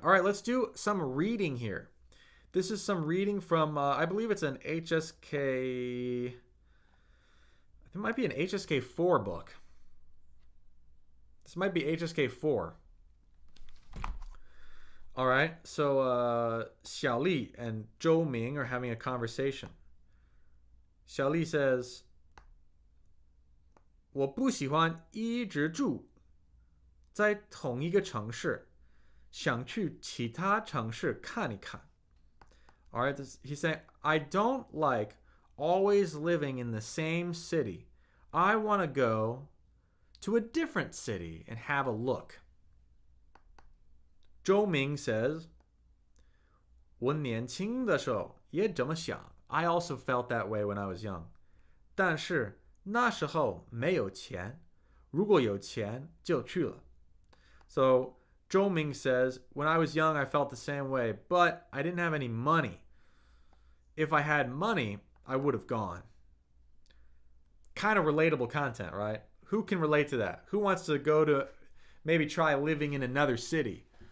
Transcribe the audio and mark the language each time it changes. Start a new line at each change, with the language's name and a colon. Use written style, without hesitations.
English: All right, let's do some reading here. This is some reading from, I believe it's an HSK, it might be an HSK 4 book. This might be HSK 4. All right, so Xiaoli and Zhou Ming are having a conversation. Xiaoli says,
Chinese: 我不喜欢一直住在同一个城市，想去其他城市看一看.
English: All right, he's saying, I don't like always living in the same city. I want to go to a different city and have a look. Zhou Ming says,
Chinese: 我年轻的时候也这么想.
English: I also felt that way when I was young.
Chinese: 但是那时候没有钱，如果有钱就去了.
English: So Zhou Ming says, when I was young, I felt the same way, but I didn't have any money. If I had money, I would have gone. Kind of relatable content, right? Who can relate to that? Who wants to go to maybe try living in another city?